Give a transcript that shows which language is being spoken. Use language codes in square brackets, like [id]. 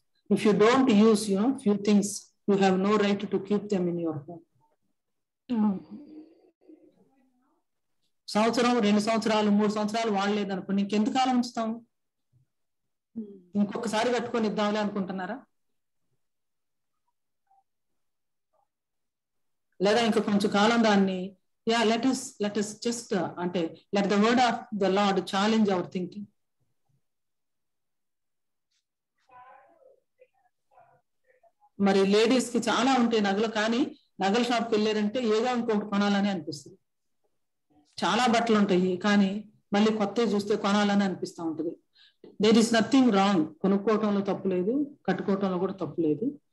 [en] If you don't use few things, you have no right to keep them in your home. [te] సంవత్సరం, 2 సంవత్సరాలు, 3 సంవత్సరాలు వాడలేదనుకో, ఇంకెంతకాలం ఉంచుతాం? ఇంకొకసారి కట్టుకొని ఇద్దాంలే అనుకుంటున్నారా? లేదా ఇంకా కొంచెం కాలం దాన్ని let us just అంటే let the word of the Lord challenge our thinking. మరి లేడీస్ కి చాలా ఉంటాయి నగలు, కానీ నగల షాప్కి వెళ్ళారంటే ఏదో ఇంకొకటి కొనాలని అనిపిస్తుంది. చాలా బట్టలు ఉంటాయి కానీ మళ్ళీ కొత్తవి చూస్తే కొనాలని అనిపిస్తూ ఉంటుంది. There is nothing wrong. కొనుక్కోవటంలో తప్పు లేదు, కట్టుకోవటంలో కూడా తప్పు లేదు.